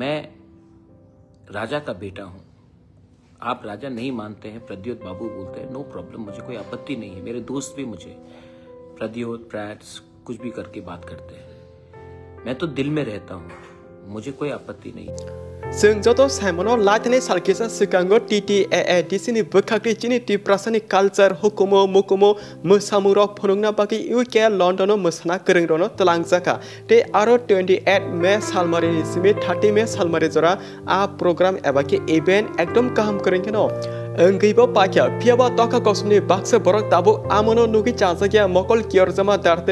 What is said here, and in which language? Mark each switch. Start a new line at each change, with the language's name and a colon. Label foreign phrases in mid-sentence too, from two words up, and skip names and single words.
Hindi: मैं राजा का बेटा हूं। आप राजा नहीं मानते हैं, प्रद्योत बाबू बोलते हैं,
English: no problem,
Hindi: मुझे कोई आपत्ति नहीं है। मेरे दोस्त भी मुझे प्रद्योत प्रैट्स कुछ भी करके बात करते हैं। मैं तो दिल में रहता हूं, मुझे कोई आपत्ति नहीं।
Kok Borok: जों जतो साइमनो लाइटने सालकेसा सिगांगो TTAADC नि बखाखरि चिनि टिप्रासानि कालचार हुकुमो मुकुमो मोसामुरो फुनुंगना बाकी यूके लंडनो मोसाना गोरोंरोनो तलांगजाका ते आरो 28 मे सालमारिनि सिमि 30 मे सालमारि जरा आ प्रोग्राम एबा के इवेंट एकदम काहाम करेंकेनो अंगैबो पाख्या फियाबा तका कसमनि बाक्सा बरक ताबो आमनो नुगि चाजागिया मकल कियरजमा दारते